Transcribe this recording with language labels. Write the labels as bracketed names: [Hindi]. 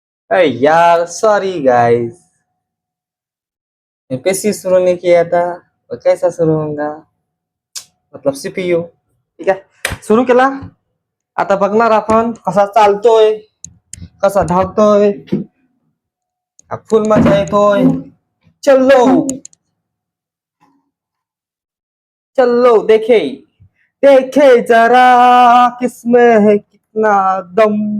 [Hindi] अरे यार, sorry guys, MPSC शुरू नहीं किया था, और कैसा शुरू होगा, मतलब सीपीयू, [Marathi] ठीक आहे। सुरू केला, आता बघणार आपण कसा चालतोय, कसा धावतोय, फुल मजा येतोय। [Hindi] चलो चलो, देखे देखे जरा किसमें है कितना दम।